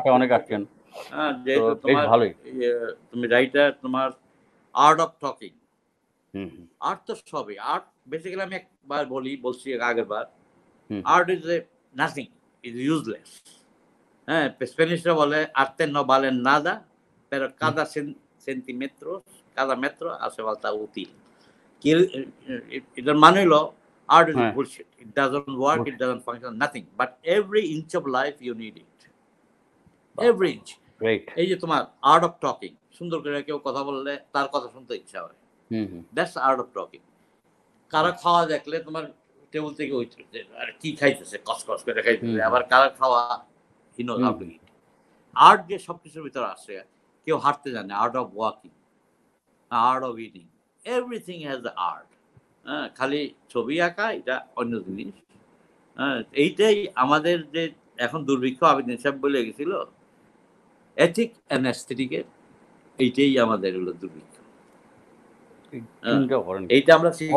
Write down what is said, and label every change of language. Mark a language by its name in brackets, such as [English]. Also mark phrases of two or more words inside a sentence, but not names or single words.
[Bangla] বাসায় অনেক আসছেন। তো যেহেতু বেশ তোমার ভালোই। ইয়ে, তুমি রাইটার, তোমার [English] art of talking, [Bangla] হুম, হুম, আর্ট তো সবই আর্ট। বেসিক্যালি আমি একবার বলছি আগের বার, হুম, হুম, [English] art is a nothing, is useless. [Bangla] হ্যাঁ, স্প্যানিশরা বলে [Spanish] arte no vale nada, pero [Bangla] হুম, [Spanish] cada metro hace falta útil। [Bangla] কি এটার মানে হলো [English] art is [Bangla] হ্যাঁ, [English] bullshit, it doesn't work, it [Bangla] বুঝছি। [English] doesn't function, nothing, but every inch of life you need it, [Bangla] বাহ! [English] every [Bangla] বাহ! [English] inch। [Bangla] গ্রেট। এই যে তোমার [English] art of talking, [Bangla] সুন্দর করে কেউ কথা বললে তার কথা শুনতে ইচ্ছা হয়, হুম, হুম, [English] that's art of talking. কারো [Bangla] বাহ! খাওয়া দেখলে তোমার টেবিল থেকে উঠতেছে, আর কি খাইতেছে, কসকস করে হুম, খাইতেছে, হুম, আবার কারো খাওয়া [English] he knows [Bangla] হুম, [English] how to [Bangla] হুম, ইট। আর্ট যে সবকিছুর ভিতরে আছে, কেউ হাঁটতে জানে, [English] art of walking, art of eating, everything has the art. [Bangla] হ্যাঁ, খালি ছবি আঁকা এটা অন্য জিনিস। হ্যাঁ, এইটাই আমাদের যে এখন দুর্ভিক্ষ আবিদিন সাহেব বলে গেছিল, [English] ethic and aesthetic, [Bangla] এইটাই আমাদের হলো দুর্ভিক্ষ। এই হ্যাঁ, চিন্তা করেন। এইটা আমরা শিখি